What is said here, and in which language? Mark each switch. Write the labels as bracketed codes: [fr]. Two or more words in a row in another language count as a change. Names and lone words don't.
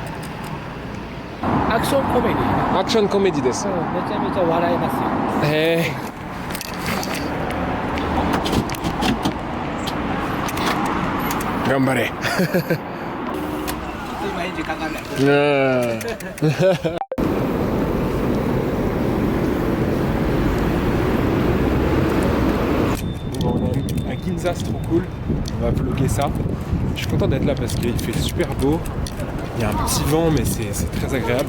[ja] アクションコメディ。アクションコメディです。めちゃめちゃ笑えますよ。へえ。頑張れ。今エンジンかかんない。 [fr] Bon, on est à Ginza, c'est trop cool. On va vlogger ça. Je suis content d'être là parce qu'il fait super beau. Il y a un petit vent, mais c'est très agréable.